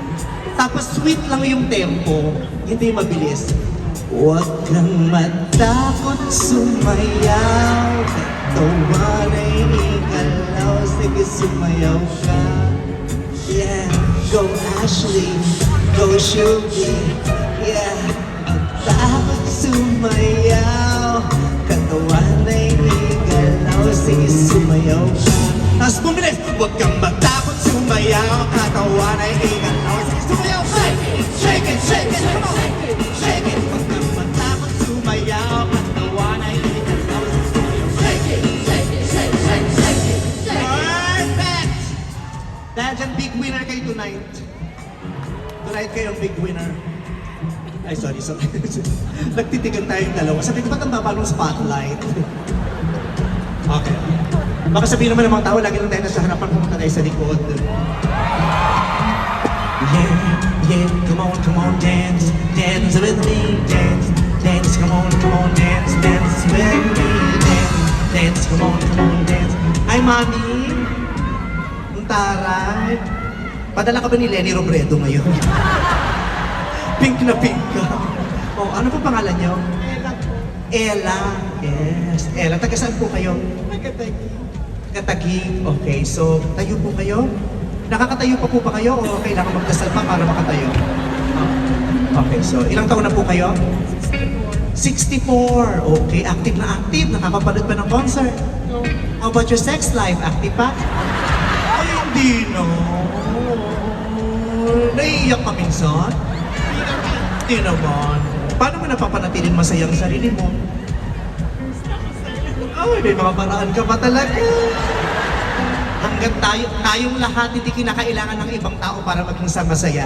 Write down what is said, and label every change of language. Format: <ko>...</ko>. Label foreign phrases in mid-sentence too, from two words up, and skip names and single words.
<tl>Tapos sweet lang yung tempo, hindi mabilis. Huwag kang matakot sumayaw, katawan ay ikalaw, sige sumayaw ka.</tl> <en>Yeah, go Ashley, go Shubi. Yeah,</en> <tl>matakot sumayaw, katawan ay ikalaw, sige sumayaw ka. Tapos bumilis, huwag kang matakot sumayaw, katawan ay ikalaw, sige sumayaw ka.</tl> <en>Shake it, shake it, come on, shake it.</en> <tl>Huwag kang matakot sumayaw, katawan ay ikalaw, sige sumayaw ka.</tl> <en>Shake it, shake it, shake it, shake it, shake it. Perfect!</en> <tl>Dahil dyan,</tl> <en>big winner</en> <tl>kayo tonight. Tonight kayo ang</tl> <en>big winner.</en> <tl>Ay, sorry. Nagtitigan tayong dalawa. Sabi ko, ba't ang baba ng spotlight? Okay. Baka sabihin naman ng mga tao, lagi lang tayo nasa harapan, pumunta tayo sa likod.</tl> <en>Yeah, yeah, come on, dance, dance with me, dance, dance, come on, dance, dance with me, dance, dance, come on, dance.</en> <tl>Hi, Mami! Ang taray. Padala ka ba ni Lenny Robredo ngayon? Pink na pink ka. Oh, ano po pangalan niyo? Ella po. Ella. Yes. Ella, taga saan po kayo? Nagatagi. Katagig. Okay, so tayo po kayo? Nakakatayo pa po ba kayo o kailangan magdasal pa para makatayo? Okay, so ilang taon na po kayo? 64. Okay, active na active. Nakakapanood pa ng concert. No.</tl> <en>How about your sex life? Active pa?</en> <tl>Ay, hindi no. Naiiyak ka minsan? Hindi naman. Paano mo napapanatiling masaya ang sarili mo? Ay, may mga paraan ka pa talaga. Hanggang tayong lahat hindi kinakailangan ng ibang tao para maging masaya.</tl>